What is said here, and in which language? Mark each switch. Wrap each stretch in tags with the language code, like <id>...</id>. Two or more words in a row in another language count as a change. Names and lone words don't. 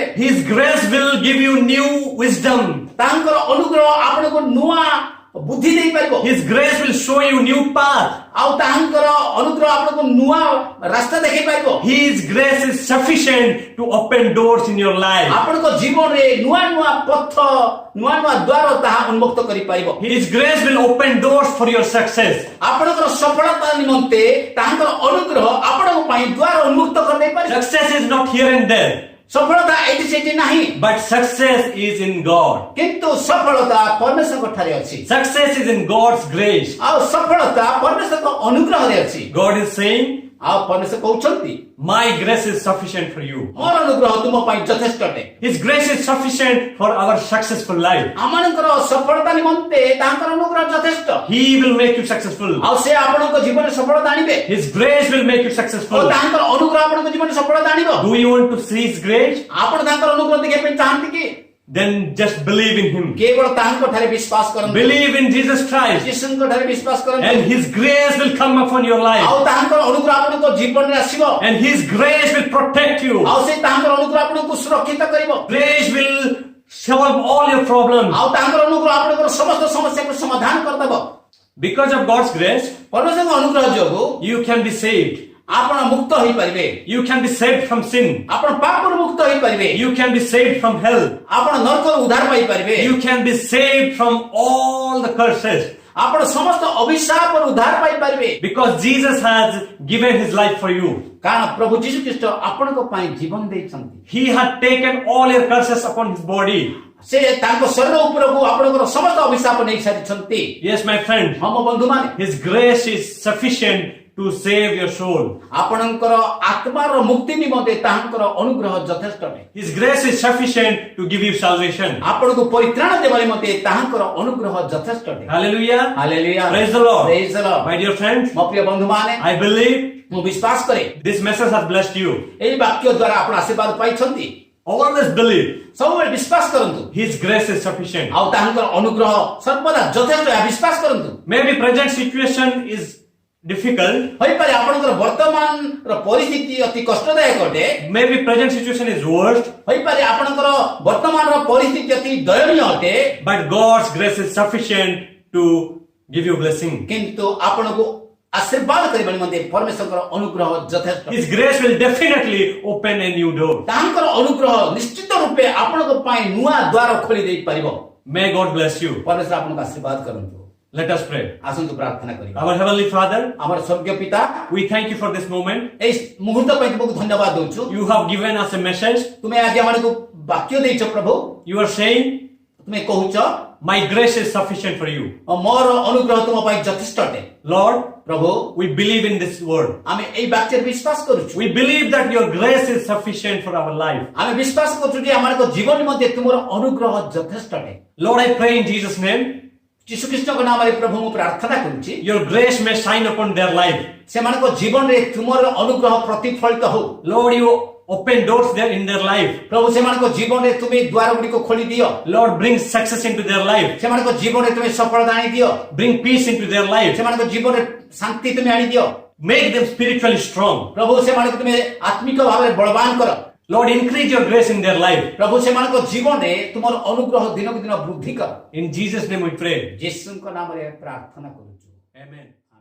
<en>His grace will give you new wisdom.</en> <or>ତାଙ୍କର ଅନୁଗ୍ରହ ଆପଣଙ୍କୁ ନୂଆ ବୁଦ୍ଧି ଦେଇପାରିବ।</or> <en>His grace will show you new path.</en> <or>ଆଉ ତାଙ୍କର ଅନୁଗ୍ରହ ଆପଣଙ୍କୁ ନୂଆ ରାସ୍ତା ଦେଖେଇ ପାରିବ।</or> <en>His grace is sufficient to open doors in your life.</en> <or>ଆପଣଙ୍କ ଜୀବନରେ ନୂଆ ନୂଆ ପଥ ନୂଆ ନୂଆ ଦ୍ୱାର ତାହା ଉନ୍ମୁକ୍ତ କରିପାରିବ।</or> <en>His grace will open doors for your success.</en> <or>ଆପଣଙ୍କର ସଫଳତା ନିମନ୍ତେ ତାଙ୍କର ଅନୁଗ୍ରହ ଆପଣଙ୍କ ପାଇଁ ଦ୍ୱାର ଉନ୍ମୁକ୍ତ କରିଦେଇପାରିବ।</or> <en>Success is not here and there,</en> <or>ସଫଳତା ଏଠି ସେଠି ନାହିଁ,</or> <en>but success is in God.</en> <or>କିନ୍ତୁ ସଫଳତା ପରମେଶ୍ୱରଙ୍କ ଠାରେ ଅଛି।</or> <en>Success is in God's grace.</en> <or>ଆଉ ସଫଳତା ପରମେଶ୍ୱରଙ୍କ ଅନୁଗ୍ରହରେ ଅଛି।</or> <en>God is saying,</en> <or>ଆଉ ପରମେଶ୍ୱର କହୁଛନ୍ତି</or> <en>my grace is sufficient for you.</en> <or>ମୋର ଅନୁଗ୍ରହ ତୁମ ପାଇଁ ଯଥେଷ୍ଟ ଅଟେ।</or> <en>His grace is sufficient for our successful life.</en> <or>ଆମମାନଙ୍କର ସଫଳତା ନିମନ୍ତେ ତାଙ୍କର ଅନୁଗ୍ରହ ଯଥେଷ୍ଟ।</or> <en>He will make you successful.</en> <or>ଆଉ ସେ ଆପଣଙ୍କ ଜୀବନରେ ସଫଳତା ଆଣିବେ।</or> <en>His grace will make you</en> <or>ଆଉ</or> <en>successful.</en> <or>ତାଙ୍କର ଅନୁଗ୍ରହ ଆପଣଙ୍କ ଜୀବନରେ ସଫଳତା ଆଣିବ।</or> <en>Do you want to see His grace?</en> <or>ଆପଣ ତାଙ୍କର ଅନୁଗ୍ରହ ଦେଖିବା ପାଇଁ ଚାହାନ୍ତି କି?</or> <en>Then just believe in Him.</en> <or>କେବଳ ତାଙ୍କ ଠାରେ ବିଶ୍ୱାସ କରନ୍ତୁ।</or> <en>Believe in Jesus Christ,</en> <or>ଯୀଶୁଙ୍କ ଠାରେ ବିଶ୍ୱାସ କରନ୍ତୁ।</or> <en>and His grace will come upon your life.</en> <or>ଆଉ ତାଙ୍କର ଅନୁଗ୍ରହ ଆପଣଙ୍କ ଜୀବନରେ ଆସିବ।</or> <en>And His grace will protect you.</en> <or>ଆଉ ସେ ତାଙ୍କର ଅନୁଗ୍ରହ ଆପଣଙ୍କୁ ସୁରକ୍ଷିତ କରିବ।</or> <en>Grace will solve all your problems.</en> <or>ଆଉ ତାଙ୍କର ଅନୁଗ୍ରହ ଆପଣଙ୍କର ସମସ୍ତ ସମସ୍ୟାକୁ ସମାଧାନ କରିଦେବ।</or> <en>Because of God's grace,</en> <or>ପରମେଶ୍ୱରଙ୍କ ଅନୁଗ୍ରହ ଯୋଗୁଁ</or> <en>you can be saved.</en> <or>ଆପଣ ମୁକ୍ତ ହୋଇପାରିବେ।</or> <en>You can be saved from sin.</en> <or>ଆପଣ ପାପରୁ ମୁକ୍ତ ହୋଇପାରିବେ।</or> <en>You can be saved from hell.</en> <or>ଆପଣ ନରକରୁ ଉଦ୍ଧାର ପାଇପାରିବେ।</or> <en>You can be saved from all the curses.</en> <or>ଆପଣ ସମସ୍ତ ଅଭିଶାପରୁ ଉଦ୍ଧାର ପାଇପାରିବେ।</or> <en>Because Jesus has given His life for you.</en> <or>କାରଣ ପ୍ରଭୁ ଯୀଶୁ ଖ୍ରୀଷ୍ଟ ଆପଣଙ୍କ ପାଇଁ ଜୀବନ ଦେଇଛନ୍ତି।</or> <en>He had taken all your curses upon His body.</en> <or>ସେ ତାଙ୍କ ଶରୀର ଉପରକୁ ଆପଣଙ୍କର ସମସ୍ତ ଅଭିଶାପ ନେଇ ସାରିଛନ୍ତି।</or> <en>Yes, my friend.</en> <or>ହଁ ମୋ ବନ୍ଧୁମାନେ,</or> <en>His grace is sufficient to save your soul.</en> <or>ଆପଣଙ୍କର ଆତ୍ମାର ମୁକ୍ତି ନିମନ୍ତେ ତାଙ୍କର ଅନୁଗ୍ରହ ଯଥେଷ୍ଟ ଅଟେ।</or> <en>His grace is sufficient to give you salvation.</en> <or>ଆପଣଙ୍କୁ ପରିତ୍ରାଣ ଦେବା ନିମନ୍ତେ ତାଙ୍କର ଅନୁଗ୍ରହ ଯଥେଷ୍ଟ ଅଟେ।</or> <en>Hallelujah.</en> <or>ହାଲେଲୁୟା।</or> <en>Praise the Lord. Praise the Lord। My dear friends,</en> <or>ମୋ ପ୍ରିୟ ବନ୍ଧୁମାନେ,</or> <en>I believe</en> <or>ମୁଁ ବିଶ୍ୱାସ କରେ</or> <en>this message has blessed you.</en> <or>ଏହି ବାକ୍ୟ ଦ୍ୱାରା ଆପଣ ଆଶୀର୍ବାଦ ପାଇଛନ୍ତି।</or> <en>Always believe</en> <or>ସବୁବେଳେ ବିଶ୍ୱାସ କରନ୍ତୁ।</or> <en>His grace is sufficient.</en> <or>ଆଉ ତାଙ୍କର ଅନୁଗ୍ରହ ସର୍ବଦା ଯଥେଷ୍ଟ ଏହା ବିଶ୍ୱାସ କରନ୍ତୁ।</or> <en>Maybe present situation is difficult.</en> <or>ହୋଇପାରେ ଆପଣଙ୍କର ବର୍ତ୍ତମାନର ପରିସ୍ଥିତି ଅତି କଷ୍ଟଦାୟକ ଅଟେ।</or> <en>Maybe present situation is worst.</en> <or>ହୋଇପାରେ ଆପଣଙ୍କର ବର୍ତ୍ତମାନର ପରିସ୍ଥିତି ଅତି ଦୟନୀୟ ଅଟେ।</or> <en>But God's grace is sufficient to give you blessing.</en> <or>କିନ୍ତୁ ଆପଣଙ୍କୁ ଆଶୀର୍ବାଦ କରିବା ନିମନ୍ତେ ପରମେଶ୍ୱରଙ୍କର ଅନୁଗ୍ରହ ଯଥେଷ୍ଟ।</or> <en>His grace will definitely open a new door.</en> <or>ତାଙ୍କର ଅନୁଗ୍ରହ ନିଶ୍ଚିତ ରୂପେ ଆପଣଙ୍କ ପାଇଁ ନୂଆ ଦ୍ୱାର ଖୋଲି ଦେଇପାରିବ।</or> <en>May God bless you.</en> <or>ପରମେଶ୍ୱର ଆପଣଙ୍କୁ ଆଶୀର୍ବାଦ କରନ୍ତୁ।</or> <en>Let us pray.</en> <or>ଆସନ୍ତୁ ପ୍ରାର୍ଥନା କରିବା।</or> <en>Our Heavenly Father,</en> <or>ଆମର ସ୍ୱର୍ଗୀୟ ପିତା,</or> <en>we thank you for this moment.</en> <or>ଏହି ମୁହୂର୍ତ୍ତ ପାଇଁ ତୁମକୁ ଧନ୍ୟବାଦ ଦଉଛୁ।</or> <en>You have given us a message.</en> <or>ତୁମେ ଆଜି ଆମକୁ ବାକ୍ୟ ଦେଇଛ ପ୍ରଭୁ।</or> <en>You are saying,</en> <or>ତୁମେ କହୁଛ</or> <en>my grace is sufficient for you.</en> <or>ମୋର ଅନୁଗ୍ରହ ତୁମ ପାଇଁ ଯଥେଷ୍ଟ ଅଟେ।</or> <en>Lord,</en> <or>ପ୍ରଭୁ,</or> <en>we believe in this word.</en> <or>ଆମେ ଏହି ବାକ୍ୟରେ ବିଶ୍ୱାସ କରୁଛୁ।</or> <en>We believe that your grace is sufficient for our life.</en> <or>ଆମେ ବିଶ୍ୱାସ କରୁଛୁ ଯେ ଆମର ଜୀବନ ନିମନ୍ତେ ତୁମର ଅନୁଗ୍ରହ ଯଥେଷ୍ଟ ଅଟେ।</or> <en>Lord, I pray in Jesus' name,</en> <or>ଯୀଶୁ ଖ୍ରୀଷ୍ଟଙ୍କ ନାମରେ ପ୍ରଭୁ ମୁଁ ପ୍ରାର୍ଥନା କରୁଛି</or> <en>your grace may shine upon their life.</en> <or>ସେମାନଙ୍କ ଜୀବନରେ ତୁମର ଅନୁଗ୍ରହ ପ୍ରତିଫଳିତ ହଉ।</or> <en>Lord, you open doors there in their life.</en> <or>ପ୍ରଭୁ ସେମାନଙ୍କ ଜୀବନରେ ତୁମେ ଦ୍ୱାର ଗୁଡ଼ିକ ଖୋଲି ଦିଅ।</or> <en>Lord, bring success into their life.</en> <or>ସେମାନଙ୍କ ଜୀବନରେ ତୁମେ ସଫଳତା ଆଣି ଦିଅ।</or> <en>Bring peace into their life.</en> <or>ସେମାନଙ୍କ ଜୀବନରେ ଶାନ୍ତି ତୁମେ ଆଣି ଦିଅ।</or> <en>Make them spiritually strong.</en> <or>ପ୍ରଭୁ ସେମାନଙ୍କୁ ତୁମେ ଆତ୍ମିକ ଭାବରେ ବଳବାନ କର।</or> <en>Lord, increase your grace in their life.</en> <or>ପ୍ରଭୁ ସେମାନଙ୍କ ଜୀବନରେ ତୁମର ଅନୁଗ୍ରହ ଦିନକୁ ଦିନ ବୃଦ୍ଧି କର।</or> <en>In Jesus' name we pray.</en> <or>ଯୀଶୁଙ୍କ ନାମରେ ପ୍ରାର୍ଥନା କରୁଛୁ।</or> <en>Amen.</en>